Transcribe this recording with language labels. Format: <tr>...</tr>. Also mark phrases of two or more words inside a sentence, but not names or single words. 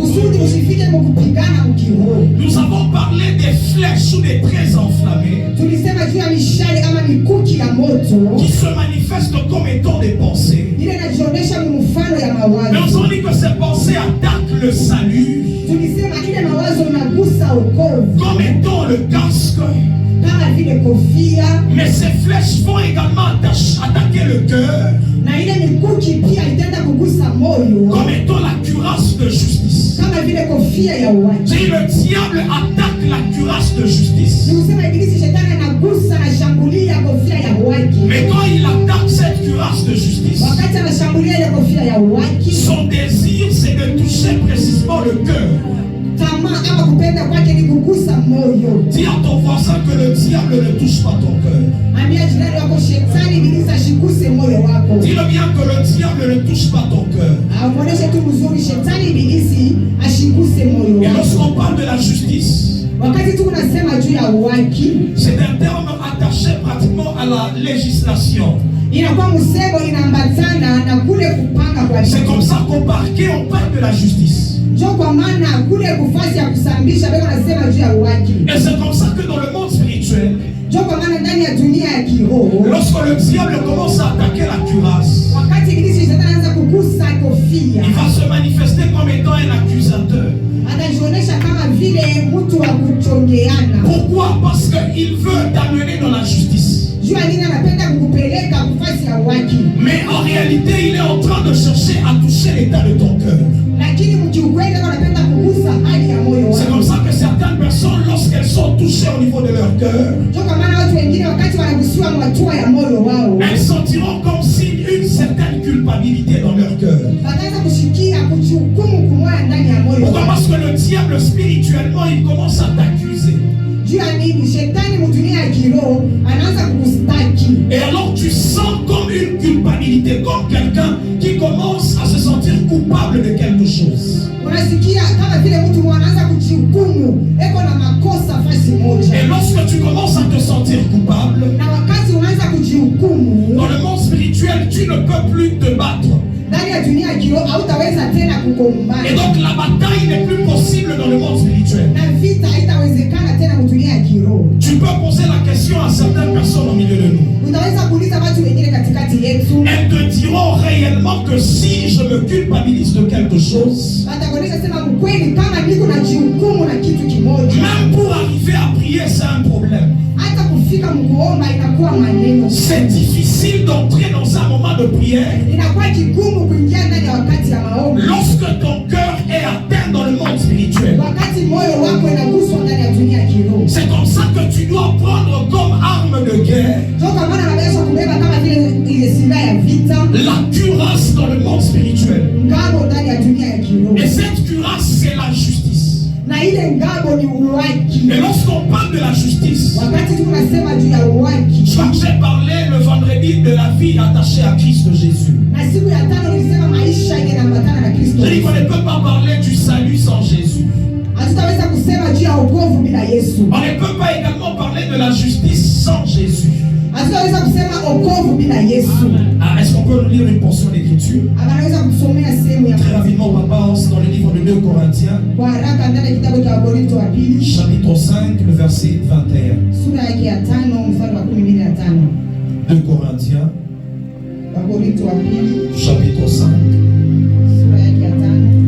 <fr>Nous avons parlé des flèches ou des traits enflammés qui se manifestent comme étant des pensées. Mais on s'en dit que ces pensées attaquent le salut comme étant le casque</fr> <sw>vile kofia,</sw> <fr>mais ces flèches vont également attaquer le cœur</fr> <sw>na ile mikuki pia itaenda kugusa moyo</sw> <fr>comme étant la cuirasse de justice.</fr> <sw>kama vile kofia ya uwaki.</sw> <fr>Si le diable attaque la cuirasse de justice,</fr> <sw>Ni kusema ibilisi shetani anagusa na shambulia kofia ya uwaki.</sw> <fr>mais quand il attaque cette cuirasse de justice,</fr> <sw>Wakati anashambulia ile kofia ya uwaki,</sw> <fr>son désir c'est de toucher précisément le cœur.</fr> <sw>tamaa ama kupenda kwake ni kugusa moyo.</sw> <fr>Dis à ton voisin que le diable ne touche pas ton cœur.</fr> <sw>Ambia jirani wako shetani ibilisi ashikuse moyo wako.</sw> <fr>Dis-le bien que le diable ne touche pas ton cœur.</fr> <sw>Amuoneshe tu mzuri shetani ibilisi ashikuse moyo</sw> <fr>Et</fr> <sw>wako.</sw> <fr>lorsqu'on parle de la justice,</fr> <sw>Wakati tu unasema juu ya uwaki,</sw> <fr>c'est un terme attaché pratiquement à la législation.</fr> <sw>inakuwa msemo inaambatana na kule kupanga kwa</sw> <fr>C'est comme ça qu'au parquet on parle de la justice.</fr> <sw>njo kwa maana kule kufasi ya kusambisha beko nasema juu ya uwaki.</sw> <fr>Et c'est comme ça que dans le monde spirituel,</fr> <sw>Njo kwa maana ndani ya dunia ya kiroho,</sw> <fr>lorsque le diable commence à attaquer la cuirasse,</fr> <sw>wakati ibilisi shetani anaanza kugusa kofia,</sw> <fr>il va se manifester comme étant un accusateur.</fr> <sw>atajionesha kama vile mtu wa kuchongeana.</sw> <fr>Pourquoi? Parce qu'il veut t'amener dans la justice.</fr> <sw>Jua nini anapenda kukupeleka kufasi ya uwaki,</sw> <fr>Mais en réalité, il est en train de chercher à toucher l'état de ton cœur.</fr> <sw>lakini mkiukweli anapenda kugusa hali ya moyo</sw> <fr>C'est</fr> <sw>wako.</sw> <fr>comme ça que certaines personnes, lorsqu'elles sont touchées au niveau de leur cœur,</fr> <sw>Njo kwa maana watu wengine wakati wanagusiwa mwatua ya moyo wao,</sw> <fr>elles sentiront comme si une certaine culpabilité dans leur cœur.</fr> <sw>wataanza kushikia kujihukumu kumoya ndani ya moyo</sw> <fr>Pourquoi?</fr> <sw>wao.</sw> <fr>Parce que le diable spirituellement, il commence à t'accuser.</fr> <sw>Juu ya nini? Shetani mudunia ya kiroho anaanza kukustaki.</sw> <fr>Et alors tu sens comme une culpabilité, comme quelqu'un qui commence à se sentir coupable de quelque chose.</fr> <sw>Unasikia kama vile mtu mmoja anaanza kujihukumu eko na makosa fasi moja.</sw> <fr>Et lorsque tu commences à te sentir coupable,</fr> <sw>Na wakati unaanza kujihukumu</sw> <fr>dans le monde spirituel, tu ne peux plus te battre.</fr> <sw>ndani ya dunia ya kiroho, hautaweza tena</sw> <fr>Et</fr> <sw>kugombana.</sw> <fr>donc la bataille n'est plus possible dans le monde spirituel.</fr> <sw>Na vita haitawezekana tena mudunia ya kiroho.</sw> <fr>Tu peux poser la question à certaines personnes au milieu de nous.</fr> <sw>Utaweza kuuliza watu wengine katikati yetu,</sw> <fr>Elles te diront réellement que si je me culpabilise de quelque chose,</fr> <sw>watakuonesha sema mkweli, kama niko na jihukumu na kitu kimoja,</sw> <fr>même pour arriver à prier, c'est un problème.</fr> <sw>hata kufika mkuomba inakuwa maneno,</sw> <fr>C'est difficile d'entrer dans un moment de prière</fr> <sw>inakuwa kigumu kuingia ndani ya wakati ya maombi,</sw> <fr>lorsque ton cœur est atteint dans le monde spirituel.</fr> <sw>wakati moyo wako inaguswa ndani ya dunia ya kiroho.</sw> <fr>C'est comme ça que tu dois prendre comme arme de guerre</fr> <sw>Toka maana anaweza kubeba kama vile ile silaha ya vita,</sw> <fr>la cuirasse dans le monde spirituel.</fr> <sw>ngao ndani ya dunia ya kiroho,</sw> <fr>Et cette cuirasse, c'est la justice.</fr> <sw>na ile ngao ni uwaki.</sw> <fr>Et lorsqu'on parle de la justice,</fr> <sw>Wakati tunasema juu ya uwaki,</sw> <fr>j'ai parlé le vendredi de la vie attachée à Christ Jésus.</fr> <sw>na siku ya tano nilisema maisha inaambatana na Kristo.</sw> <fr>Je dis qu'on ne peut pas parler du salut sans Jésus.</fr> <sw>Hatutaweza kusema juu ya wokovu bila Yesu.</sw> <fr>On ne peut pas également parler de la justice sans Jésus.</fr> <sw>Hatutaweza kusema wokovu bila Yesu.</sw> <fr>Ah, est-ce qu'on peut nous lire une portion d'écriture?</fr> <sw>Anaweza kusomea sehemu ya</sw> <fr>Très rapidement, papa, dans le livre de 2 Corinthiens,</fr> <sw>kwa haraka ndani ya kitabu cha Wakorintho wa pili</sw> <fr>chapitre 5, le verset 21.</fr> <sw>sura yake ya 5 mstari wa 15.</sw> <fr>2 Corinthiens,</fr> <sw>Wakorintho wa pili</sw> <fr>chapitre 5,</fr> <sw>sura yake ya 5</sw>